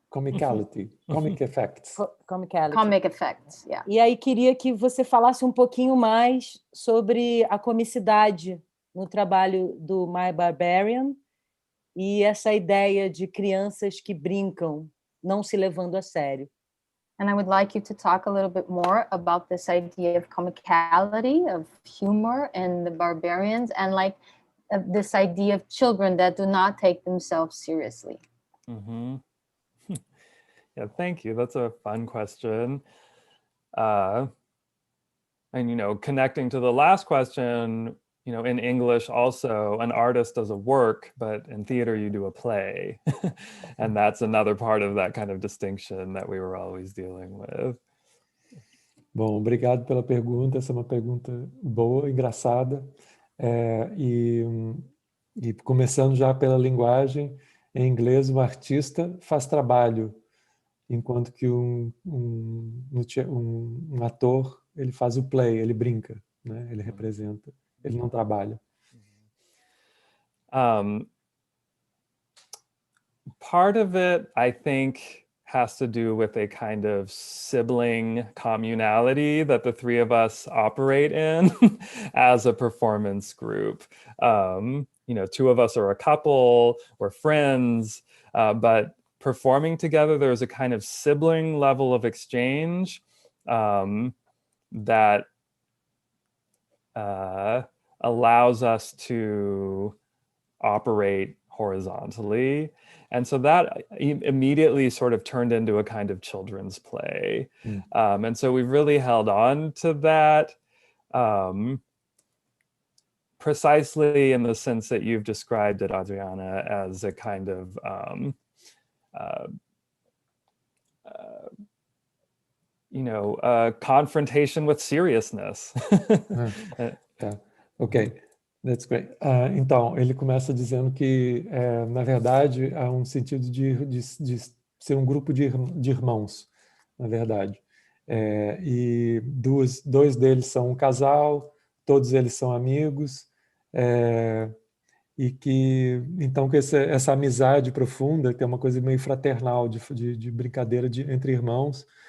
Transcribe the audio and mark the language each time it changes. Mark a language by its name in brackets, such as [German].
[English] Comicality, comic effects. Comicality. Comic effects, yeah. [Portuguese] E aí queria que você falasse um pouquinho mais sobre a comicidade no trabalho do My Barbarian e essa ideia de crianças que brincam, não se levando a sério. [English] And I would like you to talk a little bit more about this idea of comicality, of humor and the barbarians, and like this idea of children that do not take themselves seriously. Yeah, thank you. That's a fun question. And, connecting to the last question, in English also, an artist does a work, but in theater you do a play. And that's another part of that kind of distinction that we were always dealing with. [Portuguese] Bom, obrigado pela pergunta. Essa é uma pergunta boa, engraçada. E começando já pela linguagem, em inglês, o artista faz trabalho, enquanto que um ator, ele faz o play, ele brinca, né? Ele representa, ele não trabalha. [English] Part of it, I think, has to do with a kind of sibling communality that the three of us operate in as a performance group. Two of us are a couple, we're friends, but performing together, there's a kind of sibling level of exchange that allows us to operate horizontally. And so that immediately sort of turned into a kind of children's play. And so we've really held on to that precisely in the sense that you've described it, Adriana, as a kind of confrontation with seriousness. [Portuguese] Tá. [English] Ok, that's great. [Portuguese] Então, ele começa dizendo que, na verdade, há um sentido de ser um grupo de irmãos, na verdade. E dois deles são um casal, todos eles são amigos, e que, então, que essa amizade profunda tem uma coisa meio fraternal, de brincadeira entre irmãos,